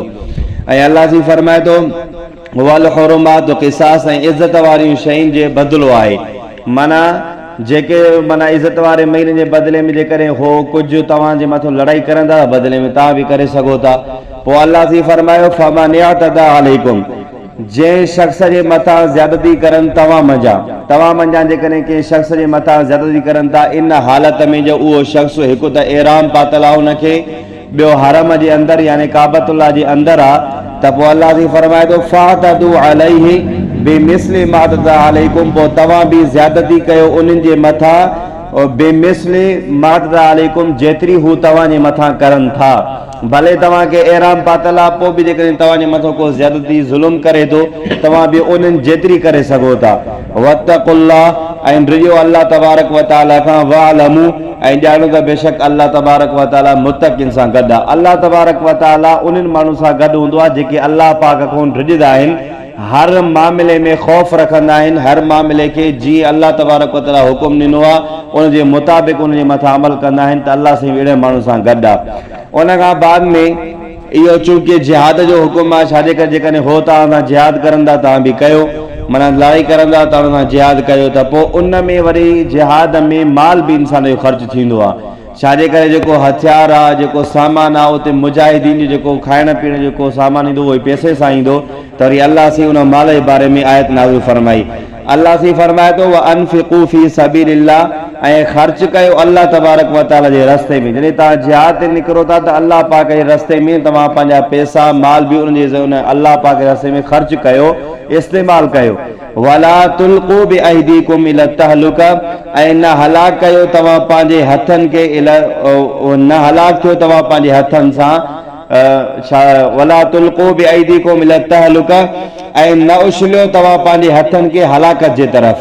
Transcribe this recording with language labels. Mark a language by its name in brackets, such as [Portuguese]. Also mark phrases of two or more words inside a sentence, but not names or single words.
[Sindhi] ऐं अल्लाह सी फरमाए थो [Arabic] والحرمات قصاص, [Sindhi] ऐं इज़त वारियूं शयुनि जे बदिलो आहे। माना जेके माना इज़त वारे महीने जे बदिले में जेकॾहिं हो कुझु तव्हांजे मथां लड़ाई करनि था बदिले में तव्हां बि करे सघो था। पोइ अल्लाह सी फरमायो [Arabic] فمن اعتدى عليكم, [Sindhi] जंहिं शख़्स जे मथां ज़्यादती करनि तव्हां मंझां जेकॾहिं कंहिं शख़्स जे मथां ज़्यादती करनि था इन हालत में जो उहो शख़्स हिकु त एहराम पातल आहे उनखे, ॿियो हरम जे अंदरि यानी काबतुल्लाह जे अंदरि आहे, त पोइ अल्लाह सी फरमाए थो [Arabic] فاعتدوا عليه بمثل ما اعتدى عليكم, [Sindhi] पोइ तव्हां बि ज़्यादती कयो उन्हनि जे मथां [Arabic] بمثل ما اعتدى عليكم, [Sindhi] जेतिरी हू तव्हांजे मथां करनि था। भले तव्हांखे एहराम पातल आहे, पोइ बि जेकॾहिं तव्हांजे मथां को ज़्यादती ज़ुल्म करे थो तव्हां बि उन्हनि जेतिरी करे सघो था। वत्तक़ुल्लाह, ऐं डिॼो [Arabic] الله تبارك وتعالى [Sindhi] खां, वअलमू, ऐं ॼाणो त बेशक [Arabic] الله تبارك وتعالى [Sindhi] मुत्तक़िन सां गॾु आहे। [Arabic] الله تبارك وتعالى [Sindhi] उन्हनि माण्हुनि सां गॾु हूंदो आहे जेके अल्लाह पाक खां डिॼंदा आहिनि, हर मामले में ख़ौफ़ रखंदा आहिनि, हर मामले खे जीअं [Arabic] الله تبارك وتعالى [Sindhi] हुकुम ॾिनो आहे उन जे मुताबिक़ उन जे मथां अमल कंदा आहिनि, त अल्लाह साईं अहिड़े माण्हुनि सां गॾु आहे। उन खां बाद में इहो चूंकि जिहाद जो हुकुम आहे, छाजे करे जेकॾहिं हो तव्हां सां जिहाद करंदा तव्हां बि कयो, माना लड़ाई करंदा तव्हां सां जिहाद कयो, त पोइ उन में वरी जिहाद में माल बि इंसान जो ख़र्च थींदो आहे। छाजे करे जेको हथियार आहे, जेको सामान आहे, उते मुजाहिदीन जो जेको खाइण पीअण जो जेको सामान ईंदो उहो पैसे सां ईंदो, त वरी अल्लाह सी उन माल जे बारे में आयत नाज़िल फरमाई। अल्लाह सी फरमाए थो [Arabic] وأنفقوا في سبيل الله, [Sindhi] ऐं ख़र्च कयो [Arabic] الله تبارك وتعالى [Sindhi] जे रस्ते में। जॾहिं तव्हां जिहाद ते निकिरो था त अल्लाह पाक जे रस्ते में तव्हां पंहिंजा पैसा माल बि उन अल्लाह पाक जे रस्ते में ख़र्च कयो, इस्तेमालु कयो। [Arabic] ولا تلقوا بأيديكم إلى التهلكة, [Sindhi] ऐं न हलाक कयो तव्हां पंहिंजे हथनि खे न हलाक थियो तव्हां पंहिंजे हथनि सां, [Arabic] ولا تلقوا بأيديكم إلى التهلكة, [Sindhi] ऐं न उछलियो तव्हां पंहिंजे हथनि खे हलाकत जे तरफ़।